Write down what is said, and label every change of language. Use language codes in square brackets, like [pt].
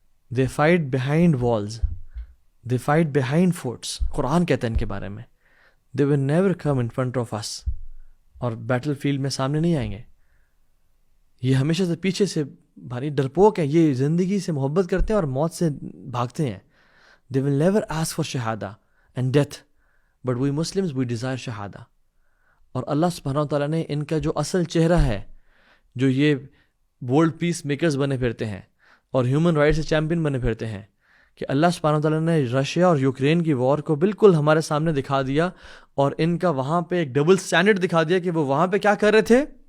[en] They fight behind walls, they fight behind forts. [ur] قرآن کہتا ہے ان کے بارے میں [en] they will never come in front of us, [ur] اور بیٹل فیلڈ میں سامنے نہیں آئیں گے. یہ ہمیشہ سے پیچھے سے بھاری ڈرپوک ہیں. یہ زندگی سے محبت کرتے ہیں اور موت سے بھاگتے ہیں. [en] They will never ask for shahada and death, but we Muslims, we desire shahada. [ur] اور اللہ سبحانہ وتعالیٰ نے ان کا جو اصل چہرہ ہے، جو یہ ورلڈ پیس میکرز بنے پھرتے ہیں اور ہیومن رائٹس چیمپئن بنے پھرتے ہیں، کہ اللہ سبحانہ وتعالیٰ نے رشیا اور یوکرین کی وار کو بالکل ہمارے سامنے دکھا دیا، اور ان کا وہاں پہ ایک ڈبل سٹینڈرڈ دکھا دیا کہ وہ وہاں پہ کیا کر رہے تھے.